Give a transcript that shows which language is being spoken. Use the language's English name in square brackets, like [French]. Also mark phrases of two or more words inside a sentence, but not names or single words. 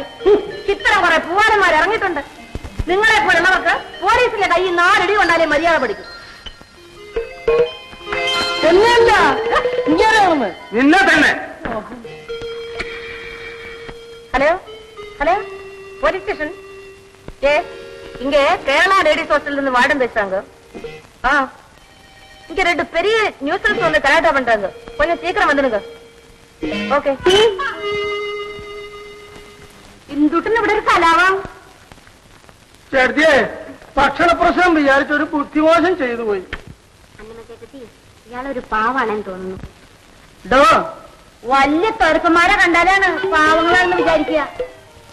[Malayalam] ഇത്തരം കുറെ പൂവാലന്മാർ ഇറങ്ങിയിട്ടുണ്ട്. നിങ്ങളെ പോലുള്ളവർക്ക് പോലീസിന്റെ കയ്യിൽ 4 അടി കൊണ്ടാലേ മര്യാദ പഠിക്കും. നിന്നെ തന്നെ. ഹലോ ഹലോ, പോലീസ് സ്റ്റേഷൻ. [Tamil] இங்க கேரளா லேடிஸ் ஹாஸ்டல்ல இருந்து வார்டன் பேசுறாங்க. இங்க 2 பெரிய நியூசன்ஸ் வந்து கலாட்டா பண்றாங்க. கொஞ்சம் சீக்கிரம் வந்துடுங்க. ஓகே. [Malayalam] ഇന്തുട്ടിന് ഇവിടെ ഒരു കലാവാം. ചേട്ടത്തിയെ, ഭക്ഷണപ്രശ്നം വിചാരിച്ചൊരു ബുദ്ധിമോശം ചെയ്തു പോയി. ഇയാളൊരു പാവാണെന്ന് തോന്നുന്നു. വലിയ തെറുക്കന്മാരെ കണ്ടാലാണ് പാവങ്ങളാണെന്ന് വിചാരിക്കുക.